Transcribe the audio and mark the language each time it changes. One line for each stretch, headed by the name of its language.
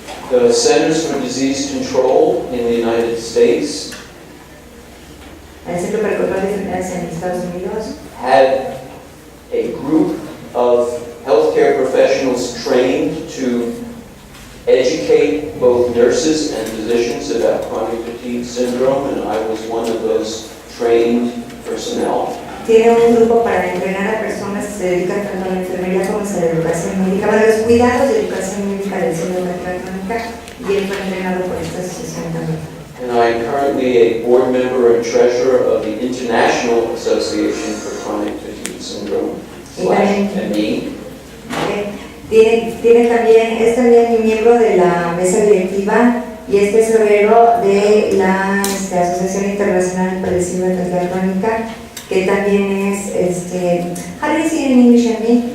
English: The Centers for Disease Control in the United States
Spanish: El Centro para el Control de Enfermedades en Estados Unidos
English: had a group of healthcare professionals trained to educate both nurses and physicians about chronic fatigue syndrome, and I was one of those trained personnel.
Spanish: tiene un grupo para entrenar a personas que se dedican tanto a la enfermería como a la educación médica, para los cuidados de educación médica del síndrome de fatiga crónica, y él fue entrenado por esta asociación también.
English: And I am currently a board member and treasurer of the International Association for Chronic Fatigue Syndrome, /ME.
Spanish: Tiene también, es también miembro de la mesa directiva y es tesorero de la Asociación Internacional para el Síndrome de Fatiga Crónica, que también es,
English: how do you say in English,
Spanish: ME?